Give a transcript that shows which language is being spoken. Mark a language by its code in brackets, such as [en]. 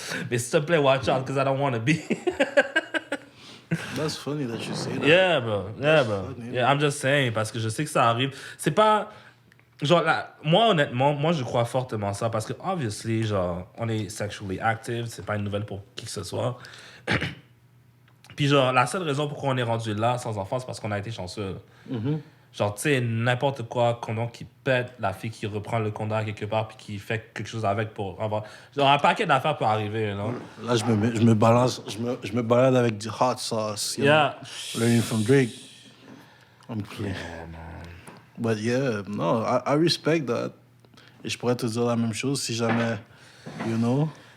[fr] Mais s'il te plaît, [en] watch out, because I don't want to be. That's funny that you say that. Yeah, bro. Yeah, I'm just saying, [fr] parce que je sais que ça arrive. C'est pas... Genre, là, moi, honnêtement, je crois fortement à ça, parce que, obviously, genre, on est [en] sexually active, [fr] c'est pas une nouvelle pour qui que ce soit. Puis, genre, la seule raison pourquoi on est rendu là, sans enfant, c'est parce qu'on a été chanceux. Genre, tu sais, n'importe quoi, condom qui pète, la fille qui reprend le condom à quelque part, puis qui fait quelque chose avec pour avoir... Genre, un paquet d'affaires peut arriver, non? Là, je me balade avec du hot sauce. [en] Yeah. Learning from Drake. I'm clean. Yeah, man. But yeah, no, I respect that. [fr] Et je pourrais te dire la même chose si jamais, [en] you know.